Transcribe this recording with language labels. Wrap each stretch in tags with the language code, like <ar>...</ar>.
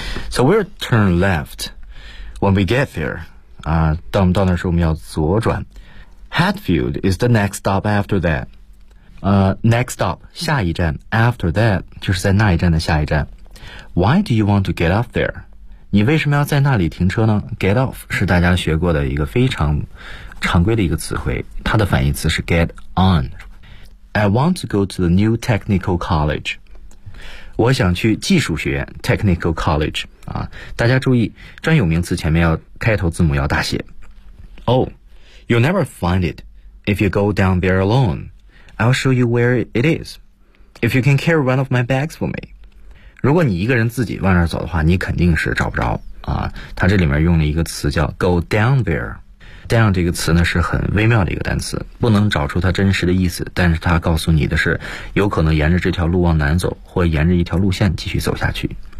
<en>So we'll turn left when we get there.</en> <zh>到我们到那时候我们要左转。</zh> <en>Hatfield is the next stop after that. Next stop,</en> <zh>下一站。</zh> <en>After that,</en> <zh>就是在那一站的下一站。</zh> <en>Why do you want to get off there?</en> <zh>你为什么要在那里停车呢 ？Get off 是大家学过的一个非常常规的一个词汇，它的反义词是 get on.</zh> <en>I want to go to the new technical college.</en> <zh>我想去技术学院 technical college. 啊，大家注意，专有名词前面要开头字母要大写。</zh> <en>Oh, you'll never find it if you go down there alone. I'll show you where it is. If you can carry one of my bags for me.</en> <zh>如果你一个人自己往那儿走的话，你肯定是找不着啊。他这里面用了一个词叫 go down there， down 这个词呢是很微妙的一个单词，不能找出它真实的意思。但是它告诉你的是，有可能沿着这条路往南走，或沿着一条路线继续走下去。</zh>